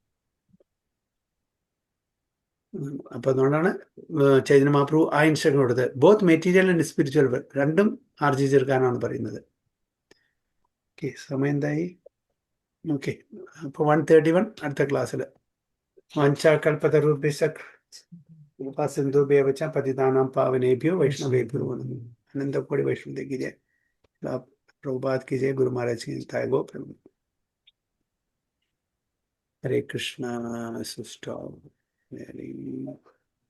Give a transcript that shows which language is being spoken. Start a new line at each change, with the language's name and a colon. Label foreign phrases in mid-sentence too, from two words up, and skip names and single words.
Malayalam: അപ്പൊ അതുകൊണ്ടാണ് ചൈതന്യ മഹാപ്രഭു ആ ഇൻസ്ട്രക്ഷൻ കൊടുത്തത്,
English: both material and spiritual wealth
Malayalam: രണ്ടും ആർജിച്ചെടുക്കാനാണ് പറയുന്നത്. ഓക്കെ, സമയം എന്തായി? ഓക്കെ, അപ്പോൾ 1:31 അടുത്ത ക്ലാസ്സിൽ.
Sanskrit: വഞ്ചാകൽപതരുഭ്യശ്ച സിന്ധുഭ്യവ ച പതിതാനാം പാവനേഭ്യോ വൈഷ്ണവേഭ്യോ നമോ. അനന്തകോടി വൈഷ്ണവ ജയ.
Hindi: പ്രഭുപാദ് की जय. गुरु महाराज की जय. गो प्रभु. हरे कृष्णा. सुष्ठा.